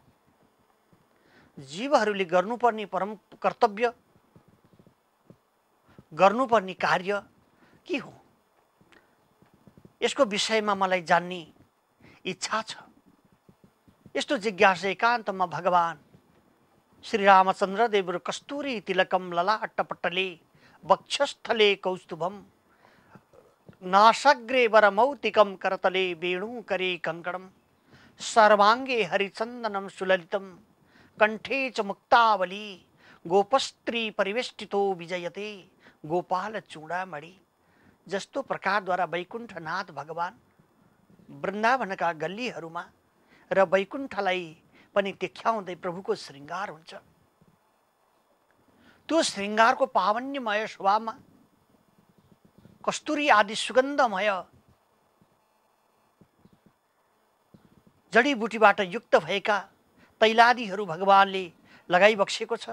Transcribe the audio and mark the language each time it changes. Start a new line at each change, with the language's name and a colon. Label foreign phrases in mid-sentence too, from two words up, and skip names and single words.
Nepali: जीवहरूले गर्नुपर्ने परम कर्तव्य, गर्नुपर्ने कार्य के हो? यसको विषयमा मलाई जान्ने इच्छा छ। यस्तो जिज्ञासा एकान्तमा भगवान श्री रामचन्द्रदेव
Sanskrit: कस्तूरी तिलकम ललाटपटले वक्षस्थले कौस्तुभम नासाग्रे वरमौतिकम करतले वेणुकरे कंकणम सर्वांगे हरिचंदनम सुललितम कंठे च मुक्तावली गोपस्त्री परिवेष्टितो विजयते गोपाल चूडामणि।
Nepali: जस्तो प्रकारद्वारा वैकुण्ठनाथ भगवान वृन्दावनका गल्लीहरूमा र वैकुण्ठलाई पनि देखाउँदै प्रभुको श्रृंगार हुन्छ, त्यो श्रृंगारको पावन्यमय स्वभावमा कस्तुरी आदि सुगन्धमय जडीबुटीबाट युक्त भएका तैलादिहरू भगवानले लगाइबक्सेको छ।